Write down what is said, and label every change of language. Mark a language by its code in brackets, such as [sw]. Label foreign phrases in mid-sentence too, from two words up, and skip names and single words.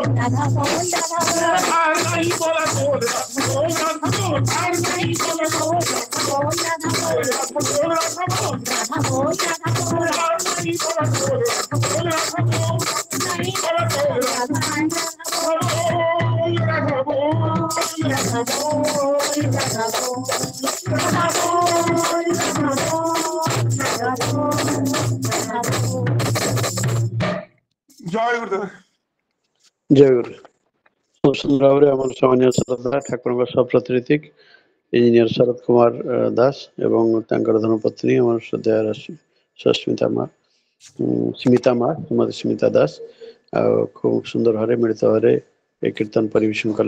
[bn] রাধা বল রাধা বল আর নাই বলা বল রাধা বল রাধা বল আর নাই বলা বল রাধা বল রাধা বল রাধা বল রাধা বল রাধা বল রাধা বল আর নাই বলা বল রাধা বল রাধা বল নাই বলা বল রাধা বল রাধা বল রাধা বল রাধা বল রাধা বল রাধা বল জয় গুরুদেব [or] ଜୟ ଗୁରୁ। ଖୁବ୍ ସୁନ୍ଦର ଭାବରେ ଆମର ସମ୍ମାନୀୟ ଶ୍ରଦ୍ଧା ଠାକୁରଙ୍କ ସପ୍ରତିନିଧିକ ଇଞ୍ଜିନିୟର ଶରତ କୁମାର ଦାସ ଏବଂ ତାଙ୍କର ଧର୍ମପତ୍ନୀ ଆମର ଶ୍ରଦ୍ଧା ସ୍ମିତା ମା ଶ୍ରୀମତୀ ସ୍ମିତା ଦାସ ଆଉ ଖୁବ୍ ସୁନ୍ଦର ଭାବରେ ମିଳିତ ଭାବରେ ଏ କୀର୍ତ୍ତନ ପରିବେଷଣ କଲେ।